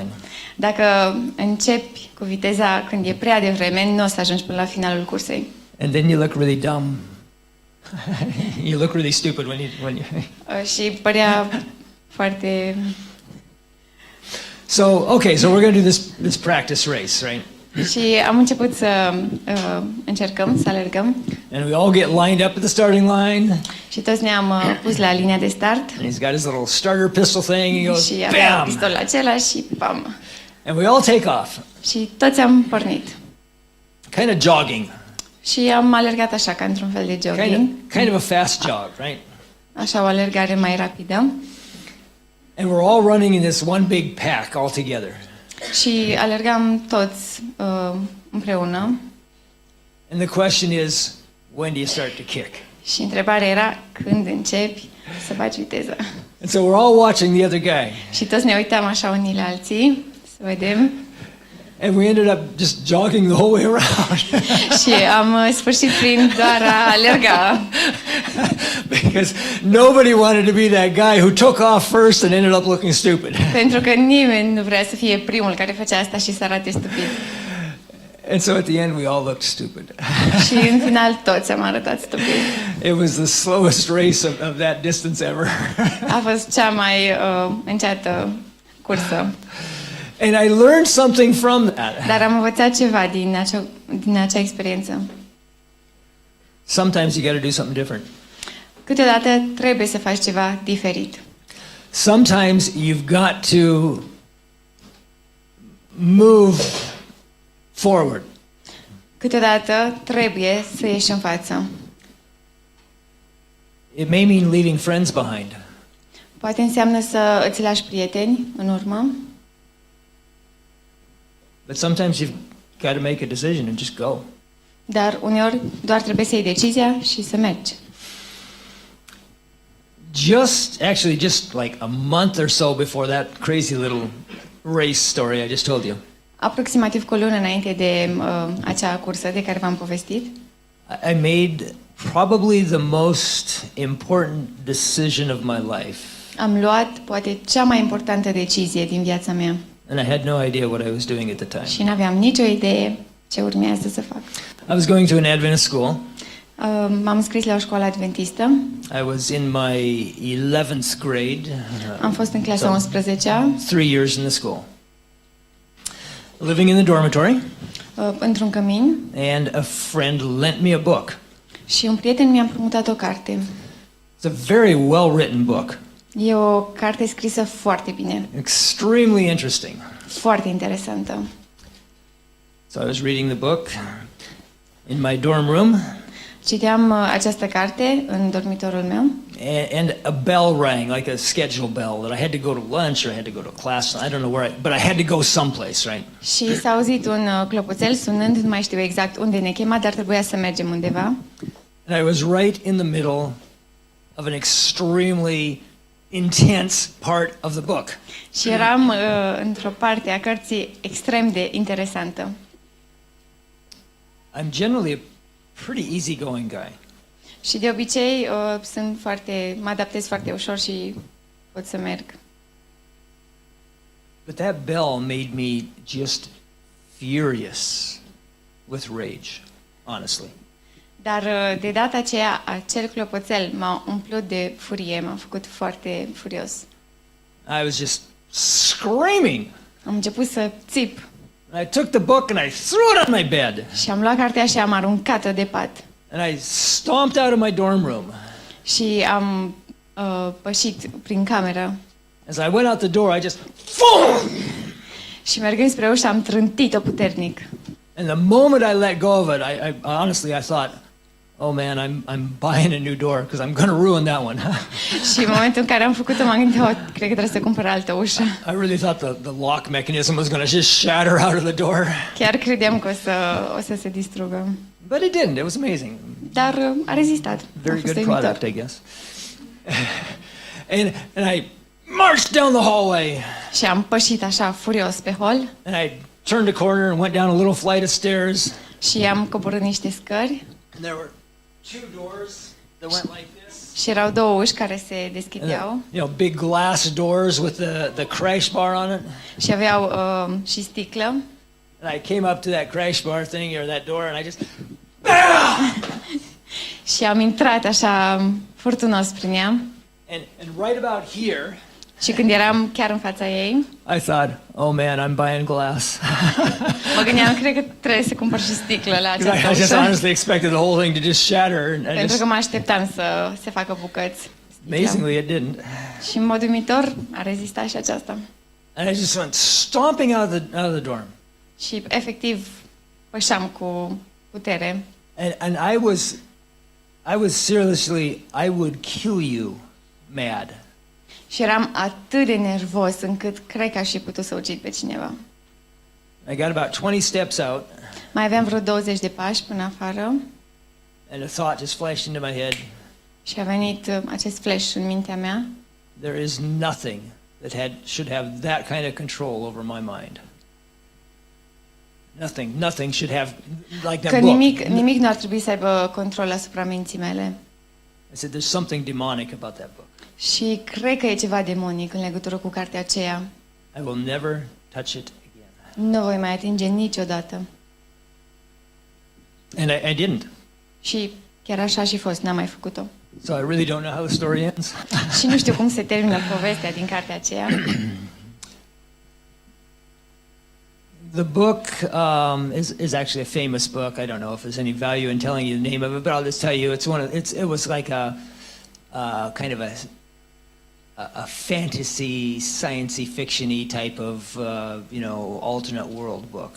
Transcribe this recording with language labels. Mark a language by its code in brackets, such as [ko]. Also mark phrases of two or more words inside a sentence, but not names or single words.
[ro] Dacă începi cu viteza când e prea devreme, nu o să ajungi până la finalul cursei. [en] And then you look really dumb. You look really stupid when you [ro] Și părea foarte... [en] So, okay, so we're going to do this practice race, right? [ro] Și am început să încercăm, să alergăm. [en] And we all get lined up at the starting line. [ro] Și toți ne-am pus la linia de start. [en] And he's got his little starter pistol thing. He goes, [ro] Și avea bam! pistolul acela și pam. [en] And we all take off, [ro] Și toți am pornit. [en] kind of jogging, [ro] Și am alergat așa, ca într-un fel de jogging. [en] kind of a fast jog, right? [ro] Așa, o alergare mai rapidă. [en] And we're all running in this one big pack all together. [ro] Și alergam toți împreună. [en] And the question is, when do you start to kick? [ro] Și întrebarea era, când începi să bagi viteză? [en] And so we're all watching the other guy. [ro] Și toți ne uitam așa unii la alții, să vedem. [en] And we ended up just jogging the whole way around. [ro] Și am sfârșit prin doar a alerga. [en] Because nobody wanted to be that guy who took off first and ended up looking stupid. [ro] Pentru că nimeni nu vrea să fie primul care făcea asta și să arate stupid. [en] And so at the end we all looked stupid. [ro] Și în final toți am arătat stupid. [en] It was the slowest race of that distance ever. [ro] A fost cea mai înceată cursă. [en] And I learned something from that. [ro] Dar am învățat ceva din acea experiență. [en] Sometimes you got to do something different. [ro] Câteodată trebuie să faci ceva diferit. [en] Sometimes you've got to move forward. [ro] Câteodată trebuie să ieși în față. [en] It may mean leaving friends behind. [ro] Poate înseamnă să îți lași prieteni în urmă. [en] But sometimes you've got to make a decision and just go. [ro] Dar uneori doar trebuie să iei decizia și să mergi. [en] Just like a month or so before that crazy little race story I just told you, [ro] Aproximativ cu o lună înainte de acea cursă de care v-am povestit, [en] I made probably the most important decision of my life. [ro] am luat poate cea mai importantă decizie din viața mea. [en] And I had no idea what I was doing at the time. [ro] Și n-aveam nicio idee ce urmează să fac. [en] I was going to an Adventist school. [ro] M-am înscris la o școală adventistă. [en] I was in my 11th grade. [ro] Am fost în clasa 11-a, [en] 3 years in the school. Living in the dormitory, [ro] într-un cămin, [en] and a friend lent me a book. [ro] și un prieten mi-a împrumutat o carte. [en] It's a very well-written book. [ro] E o carte scrisă foarte bine, [en] Extremely interesting. [ro] foarte interesantă. [en] So I was reading the book in my dorm room, [ro] Citeam această carte în dormitorul meu [en] and a bell rang, like a schedule bell, that I had to go to lunch or I had to go to class. I don't know where, but I had to go someplace, right? [ro] și s-a auzit un clopoțel sunând, nu mai știu exact unde ne chema, dar trebuia să mergem undeva. [en] And I was right in the middle of an extremely intense part of the book. [ro] Și eram într-o parte a cărții extrem de interesantă. [en] I'm generally a pretty easygoing guy. [ro] Și de obicei mă adaptez foarte ușor și pot să merg. [en] But that bell made me just furious with rage, honestly. [ro] Dar de data aceea, acel clopoțel m-a umplut de furie, m-a făcut foarte furios. [en] I was just screaming. [ro] Am început să țip [en] And I took the book and I threw it on my bed. [ro] și am luat cartea și am aruncat-o de pat. [en] And I stomped out of my dorm room. [ro] Și am pășit prin cameră. [en] As I went out the door, I just [ro] Și mergând spre ușă am trântit-o puternic. [en] and the moment I let go of it, I honestly I thought, oh man, I'm buying a new door because I'm going to ruin that one. [ro] Și în momentul în care am făcut-o, m-am gândit, cred că trebuie să cumpăr altă ușă. [en] I really thought the lock mechanism was going to just shatter out of the door. [ro] Chiar credeam că o să se distrugă. [en] But it didn't. It was amazing. [ro] Dar a rezistat. Very A fost good uimitor. [en] product, I guess. and I marched down the hallway [ro] Și am pășit așa furios pe hol [en] and I turned a corner and went down a little flight of stairs. [ro] și am coborât niște scări [en] And there were two doors that went like this. [ro] și erau două uși care se deschideau [en] Big glass doors with the crash bar on it. [ro] și aveau și sticlă. [en] And I came up to that crash bar thing or that door and I just [ro] Și am intrat așa furtunos prin ea. [en] and right about here [ro] Și când eram chiar în fața ei, [en] I thought, oh man, I'm buying glass. [ro] mă gândeam, cred că trebuie să cumpăr și sticlă la [en] 'Cause I [ro] această just ușă. [en] honestly expected the whole thing to just shatter. And [ro] Pentru că mă așteptam să se facă bucăți. [en] amazingly, it didn't. [ro] Și în mod uimitor a rezistat și aceasta. [en] And I just went stomping out of the dorm. [ro] Și efectiv pășeam cu putere. [en] And I was seriously, I would kill you mad. [ro] Și eram atât de nervos încât cred că aș fi putut să ucid pe cineva. [en] I got about 20 steps out, [ro] Mai aveam vreo 20 de pași până afară [en] and a thought just flashed into my head. [ro] și a venit acest flash în mintea mea. [en] There is nothing that should have that kind of control over my mind. Nothing should have, like Că that book. [ro] nimic nu ar trebui să aibă control asupra minții mele. [en] I said, there's something demonic about that book. [ro] Și cred că e ceva demonic în legătură cu cartea aceea. [en] I will never touch it again. [ro] Nu voi mai atinge niciodată. [en] And I didn't. [ro] Și chiar așa a și fost, n-am mai făcut-o. [en] So I really don't know how the story ends. [ro] Și nu știu cum se termină povestea din cartea aceea. [en] The book is actually a famous book. I don't know if there's any value in telling you the name of it, but I'll just tell you it was like a kind of a fantasy, science fiction-y type of alternate world book.